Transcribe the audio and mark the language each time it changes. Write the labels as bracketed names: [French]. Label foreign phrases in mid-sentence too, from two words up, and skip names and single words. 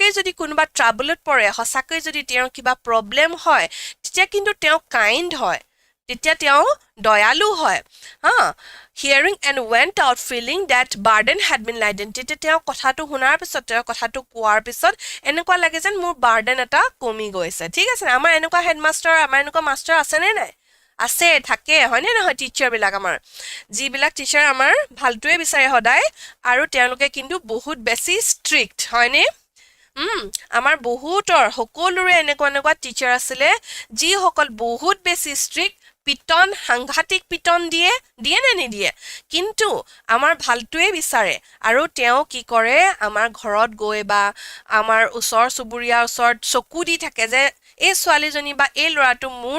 [Assamese] যদি কোনোবা ট্ৰাবলত পৰে হসাকে যদি তেওঁৰ কিবা প্ৰবলেম হয় তেতিয়া কিন্তু তেওঁ kind হয় তেতিয়া তেওঁ দয়ালু হয় [English] hearing and went out feeling that burden had been lightened [Assamese] তেতিয়া তেওঁ কথাটো শুনাৰ পিছত তেওঁ কথাটো কোৱাৰ পিছত এনেকুৱা লাগে যেন মোৰ বাৰ্ডেন এটা কমি গৈছে ঠিক আছে আমাৰ এনেকুৱা হেডমাস্টাৰ আমাৰ এনেকুৱা মাস্টাৰ আছে নে নাই আছে থাকে হয়নে নহয় টিচাৰ বিলাক আমাৰ যিবিলাক টিচাৰ আমাৰ ভালটোৱে বিচাৰে সদায় আৰু তেওঁলোকে কিন্তু বহুত বেছি ষ্ট্ৰিক্ট হয়নে আমাৰ বহুতৰ সকলোৰে এনেকুৱা টিচাৰ আছিলে যি সকল বহুত বেছি ষ্ট্ৰিক্ট পিটন সাংঘাতিক পিটন দিয়ে নে নিদিয়ে কিন্তু আমাৰ ভালটোৱে বিচাৰে আৰু তেওঁ কি কৰে আমাৰ ঘৰত গৈ বা আমাৰ ওচৰ চুবুৰীয়াৰ ওচৰত চকু দি থাকে যে এই ছোৱালীজনী বা এই ল'ৰাটো